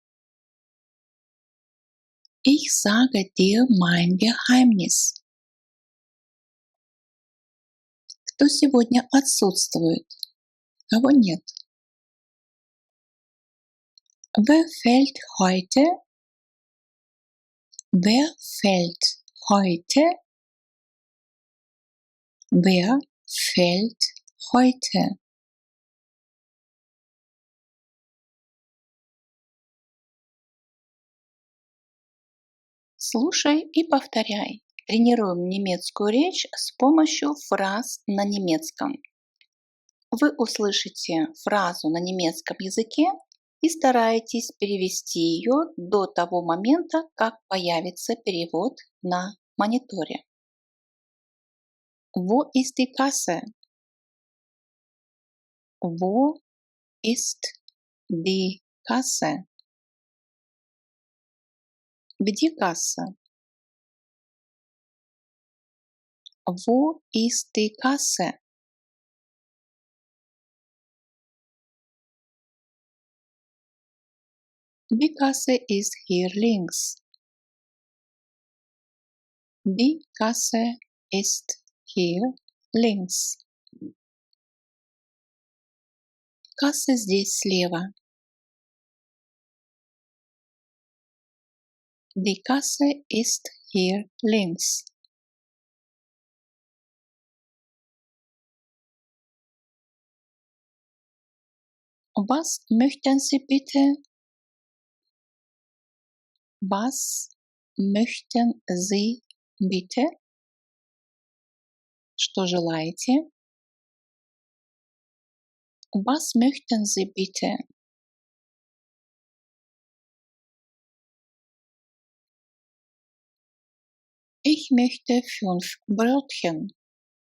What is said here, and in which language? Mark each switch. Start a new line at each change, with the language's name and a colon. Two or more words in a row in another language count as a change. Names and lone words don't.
German: Ich sage dir mein Geheimnis.
Russian: Кто сегодня отсутствует? Кого нет?
German: Wer fällt heute? Wer fällt heute? Wer fällt heute?
Russian: Слушай и повторяй. Тренируем немецкую речь с помощью фраз на немецком. Вы услышите фразу на немецком языке и стараетесь перевести ее до того момента, как появится перевод на мониторе.
German: Wo ist die Kasse? Wo ist die Kasse?
Russian: Где касса?
German: Wo ist die Kasse? Die Kasse ist hier links. Die Kasse ist hier links.
Russian: Касса здесь слева.
German: Die Kasse ist hier links. Was möchten Sie bitte? Was möchten Sie bitte?
Russian: Что желаете?
German: Was möchten Sie bitte? Ich möchte 5 Brötchen.